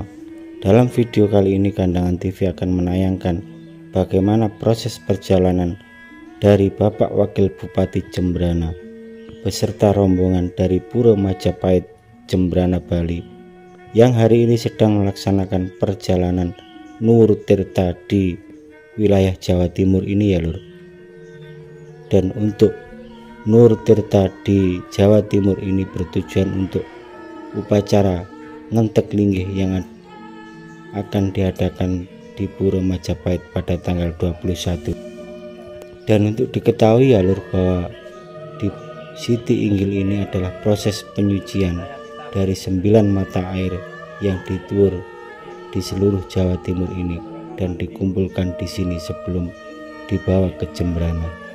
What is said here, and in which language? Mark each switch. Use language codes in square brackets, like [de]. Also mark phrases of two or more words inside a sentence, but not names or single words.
[id] Dalam video kali ini Kandangan TV akan menayangkan bagaimana proses perjalanan dari Bapak Wakil Bupati Jembrana beserta rombongan dari Pura Majapahit, Jembrana, Bali yang hari ini sedang melaksanakan perjalanan Nur Tirta di wilayah Jawa Timur ini ya lur. Dan untuk Nur Tirta di Jawa Timur ini bertujuan untuk upacara [ban] ngentek linggih [id] yang akan diadakan di Pura Majapahit pada tanggal 21. Dan untuk diketahui ya lur bahwa di Siti Inggil ini adalah proses penyucian dari 9 mata air yang dituur di seluruh Jawa Timur ini dan dikumpulkan di sini sebelum dibawa ke Jembrana.